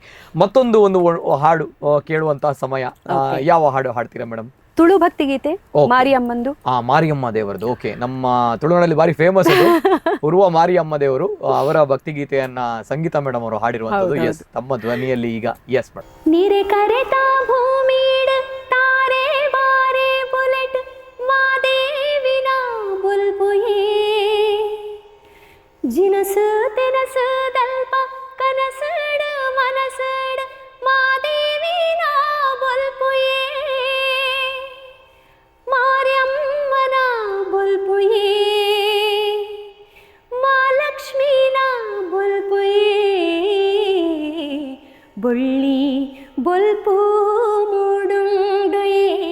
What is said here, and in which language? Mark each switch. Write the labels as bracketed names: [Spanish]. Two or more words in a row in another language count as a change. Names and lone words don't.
[Kannada] ಮತ್ತೊಂದು ಹಾಡು ಕೇಳುವಂತಹ ಸಮಯ. ಯಾವ ಹಾಡು ಹಾಡ್ತೀರಾ ಮೇಡಮ್? ತುಳು ಭಕ್ತಿ ಗೀತೆ, ಮಾರಿಯಮ್ಮಂದು. ಮಾರಿಯಮ್ಮ ದೇವರದು. ಓಕೆ, ನಮ್ಮ ತುಳುನಾಡಲ್ಲಿ ಬಾರಿ ಫೇಮಸ್ ಅದು ಉರುವ ಮಾರಿಯಮ್ಮ ದೇವರು. ಅವರ ಭಕ್ತಿ ಗೀತೆಯನ್ನ ಸಂಗೀತ ಮೇಡಮ್ ಅವರು ಹಾಡಿರುವಂತದ್ದು. ಎಸ್, ತಮ್ಮ ಧ್ವನಿಯಲ್ಲಿ ಈಗ. [English] yes madam. [Tulu] ನೀರೆ ಕರೆತಾ ಭೂಮಿಡ ತಾರೆ ಬಾರೆ ಬುಲೆಟ್ ಮಾದೇವಿನ ಬುಲ್ಬುಯೇ ಜಿನಸು ತೆನಸು ದಲ್ಪ ಕನಸಡ ಮನಸಡ ಮಾದೇವಿನ ಬುಲ್ಬುಯೇ ಮಾರ್ಯಮ್ಮನ ಬುಲ್ಬುಯೇ ಮಾಲಕ್ಷ್ಮೀನ ಬುಲ್ಬುಯೇ ಬುಳ್ಳಿ ಬೊಲ್ಪು ಮೂಡುಂಡುಯೇ